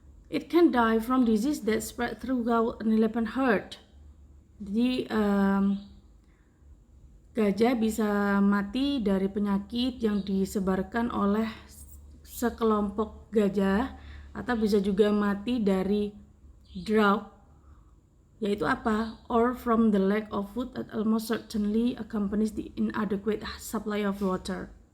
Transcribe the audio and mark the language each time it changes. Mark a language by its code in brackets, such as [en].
[en] It can die from disease that spread throughout an elephant herd. [id] Jadi gajah bisa mati dari penyakit yang disebarkan oleh sekelompok gajah, atau bisa juga mati dari drought, yaitu apa? [en] Or from the lack of food that almost certainly accompanies the inadequate supply of water.